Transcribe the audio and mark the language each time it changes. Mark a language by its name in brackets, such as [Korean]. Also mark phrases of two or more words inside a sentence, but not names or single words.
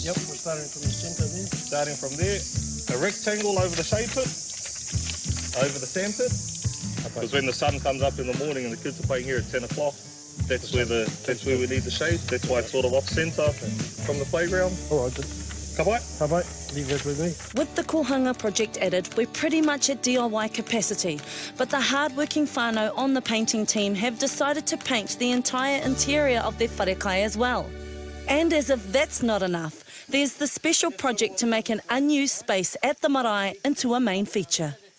[English] Yep, we're starting from the centre there. Starting from there, a rectangle over the shade pit, over the sand pit, Because when the sun comes up in the morning and the kids are playing here at 10 o'clock, that's where we need the shade. That's why it's sort of off-centre from the playground. All right. [Māori] Ka pai. Ka pai. [English] Leave that with me. With the Kohanga project added, we're pretty much at DIY capacity, but the hard-working whānau on the painting team have decided to paint the entire interior of their wharekai as well. And as if that's not enough, there's the special project to make an unused space at the marae into a main feature.